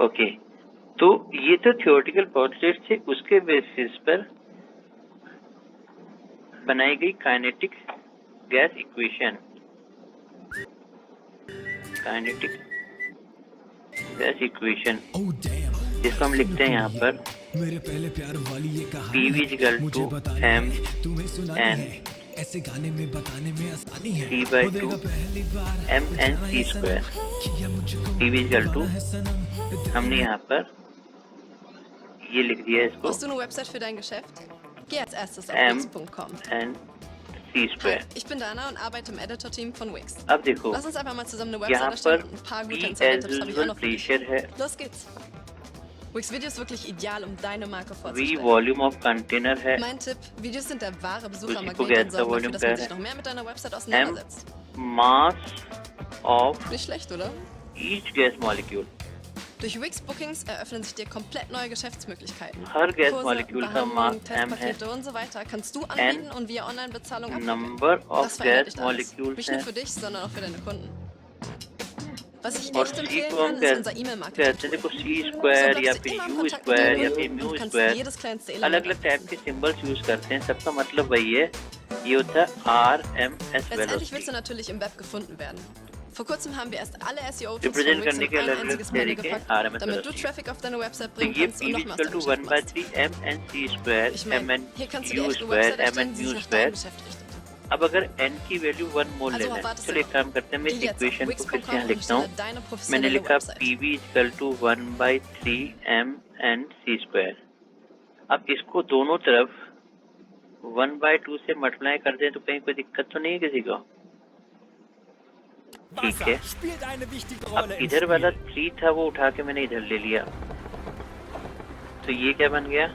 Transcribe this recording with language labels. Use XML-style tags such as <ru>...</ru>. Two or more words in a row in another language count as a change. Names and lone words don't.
<hi>ओके, तो ये तो</hi> <en>theoretical postulates</en> <hi>थे, उसके बेसिस पर बनाई गई</hi> <en>kinetic gas equation, kinetic gas equation</en> <hi>जिसको हम लिखते हैं यहाँ पर PV</hi> <en>equal to</en> <hi>m n C/2 mn c²। PV</hi> <en>equal to</en> <hi>हमने यहाँ पर ये लिख दिया इसको</hi> <de>Brauchst du eine Website für dein Geschäft? Geh als erstes auf</de> <hi>m</hi> <de>wix.com.</de> <hi>n</hi> <de>Hi,</de> <hi>c²।</hi> <de>ich bin Dana und arbeite im Editor-Team von Wix.</de> <hi>अब देखो</hi> <de>Lass uns einfach mal zusammen eine</de> <hi>यहाँ</hi> <de>Website</de> <hi>पर</hi> <de>erstellen und ein paar</de> <hi>P</hi> <de>gute</de> <en>as</en> <de>Instagram-Tipps habe ich auch</de> <en>usual</en> <de>noch für dich.</de> <hi>प्रेशर है,</hi> <de>Los geht's. Wix Video ist wirklich ideal, um deine Marke</de> <hi>V</hi> <de>vorzustellen.</de> <en>volume of container</en> <hi>है,</hi> <de>Mein Tipp, Videos sind der wahre</de> <hi>उसी को</hi> <de>Besuchermagnet</de> <hi>गैस</hi> <de>und</de> <hi>का</hi> <de>sorgen</de> <hi>वॉल्यूम</hi> <de>dafür, dass</de> <hi>क्या</hi> <de>man</de> <hi>है,</hi> <de>sich noch mehr mit deiner Website</de> <hi>m</hi> <de>auseinandersetzt.</de> <en>mass of</en> <de>Nicht schlecht, oder?</de> <en>each gas molecule,</en> <de>Durch Wix Bookings eröffnen sich dir komplett neue Geschäftsmöglichkeiten.</de> <hi>हर गैस</hi> <de>Kurse,</de> <hi>मॉलिक्यूल का</hi> <de>Behandlungen,</de> <hi>मास m है,</hi> <de>Testpakete und so weiter kannst du anbieten und via Online-Bezahlung abwickeln.</de> <en>number of</en> <de>Das verändert</de> <hi>गैस</hi> <de>dich alles.</de> <hi>मॉलिक्यूल्स</hi> <de>Nicht</de> <hi>है,</hi> <de>nur für dich, sondern auch für deine Kunden. Was ich</de> <hi>और</hi> <de>echt</de> <hi>C</hi> <de>empfehlen</de> <hi>को हम</hi> <de>kann, ist unser</de> <hi>कहते</hi> <de>E-Mail-Marketing-Tool.</de> <hi>हैं, देखो C²</hi> <de>So</de> <hi>या</hi> <de>bleibst du</de> <hi>फिर</hi> <de>immer im</de> <hi>U²</hi> <de>Kontakt mit deinen</de> <hi>या</hi> <de>Kunden</de> <hi>फिर</hi> <de>und</de> <hi>म्यू</hi> <de>kannst</de> <hi>स्क्वायर,</hi> <de>jedes kleinste</de> <hi>अलग</hi> <de>Element</de> <hi>अलग टाइप</hi> <de>abrufen.</de> <hi>के सिंबल्स यूज करते हैं, सबका मतलब वही है, ये होता है RMS</hi> <de>Letztendlich willst</de> <hi>वेलोसिटी,</hi> <de>du natürlich im Web gefunden werden. Vor kurzem haben wir erst alle SEO-Tools</de> <hi>रिप्रेजेंट</hi> <de>von Wix</de> <hi>करने</hi> <de>in</de> <hi>के</hi> <de>ein</de> <hi>अलग अलग</hi> <de>einziges Menü</de> <hi>तरीके</hi> <de>gepackt,</de> <hi>RMS</hi> <de>damit du</de> <hi>वेलोसिटी।</hi> <de>Traffic auf deine Website</de> <hi>तो</hi> <de>bringen</de> <hi>ये</hi> <de>kannst und</de> <hi>PV</hi> <de>noch mehr aus</de> <hi>इक्वल</hi> <de>deinem</de> <hi>टू</hi> <de>Geschäft machst.</de> <hi>1/3 mn c²,</hi> <de>Ich meine,</de> <hi>mn</hi> <de>hier kannst du dir echt eine</de> <hi>u²,</hi> <de>Website erstellen,</de> <hi>mn</hi> <de>die sich nach</de> <hi>u²।</hi> <de>deinem Geschäft richtet.</de> <hi>अब अगर n की वैल्यू 1 मोल</hi> <de>Also,</de> <hi>लेना है,</hi> <de>wartest du</de> <hi>चलो एक</hi> <de>noch?</de> <hi>काम करते हैं, मैं इस</hi> <de>Geh jetzt auf</de> <hi>इक्वेशन को फिर से यहाँ</hi> <de>wix.com und</de> <hi>लिखता</hi> <de>erstelle</de> <hi>हूँ।</hi> <de>deine</de> <hi>मैंने</hi> <de>professionelle</de> <hi>लिखा</hi> <de>Website.</de> <hi>PV</hi> <en>equal to</en> <hi>1/3 mn c²। अब इसको दोनों तरफ 1/2 से मल्टीप्लाई कर दें तो कहीं कोई दिक्कत तो नहीं है किसी को? ठीक है, अब इधर वाला 3 था वो उठा के मैंने इधर ले लिया, तो ये क्या बन गया?</hi>